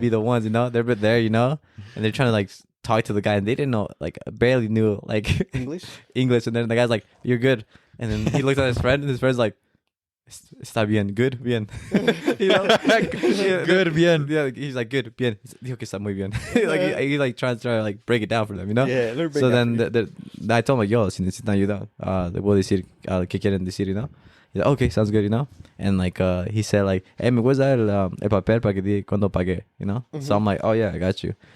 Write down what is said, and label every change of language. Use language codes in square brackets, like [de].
[en] be the ones, they're there, and they're trying to like talk to the guy, and they didn't know, like barely knew like English? English, and then the guy's like, "You're good," And then he looked at his friend, and his friend's like, [es] "Está bien, [en] good, bien." You know, Good, bien. Yeah, like, he's like, "Good, bien." [es] Dijo que está muy bien. [en] Like he like trying to like break it down for them, you know. Yeah, let me break So down then for you. I told him like, [es] "Yo, si necesitan ayuda, le puedo decir qué quieren decir, you know." [en] He's like, "Okay, sounds good, you know." And like he said like, "Hey, [es] me puedes dar el papel para que diga cuando pagué, [en] you know?" So I'm like, "Oh yeah, I got you."